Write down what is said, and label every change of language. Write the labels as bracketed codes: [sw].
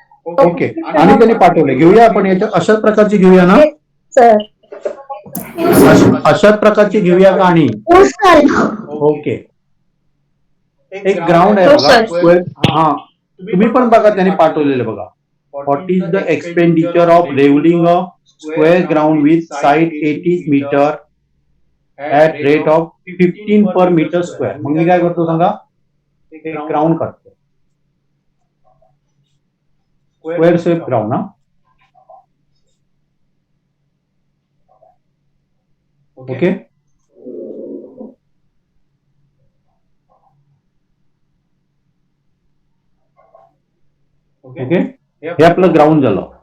[mr] Okay आणि त्यांनी पाठवले घेऊया आपण याच्या अशाच प्रकारची घेऊया ना. सर. अशाच प्रकारची घेऊया का आणि हो सर. ओके एक ग्राउंड आहे हो, बघा सर. स्क्वेअर. हा तुम्ही पण बघा त्यांनी पाठवलेलं बघा. [en] What is the expenditure of levelling a square ground with side 80 metre at rate of 15 per metre square. [mr] मग मी काय करतो सांगा एक ग्राउंड काढतो स्क्वेअर शेप ग्राउंड. हा ओके ओके हे आपलं ग्राउंड झालं.